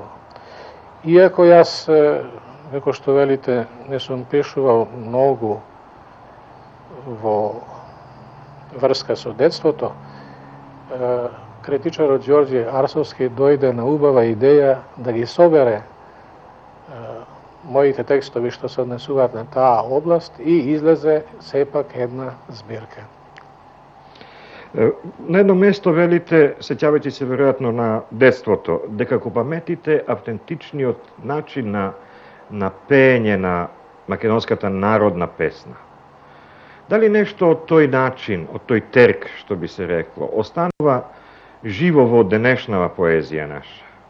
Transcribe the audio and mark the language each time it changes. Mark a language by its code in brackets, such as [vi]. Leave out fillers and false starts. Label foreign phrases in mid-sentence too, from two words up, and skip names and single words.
[mk] Иако јас, како што велите, не сум пишувал многу во врска со детството, критичарот Ѓорѓе Арсовски дојде на убава идеја да ги собере moите tekstovi što se odnesуваат na ta oblast i izleze sepak jedna zbirka. Na jedno mesto velite, sećavajući se vjerojatno na detството, дека го паметите автентичниот начин на пење на македонската народна песна. Дали нешто од тој начин, од тој терк, што би се рекло, останува живо во денешнава поезија наша?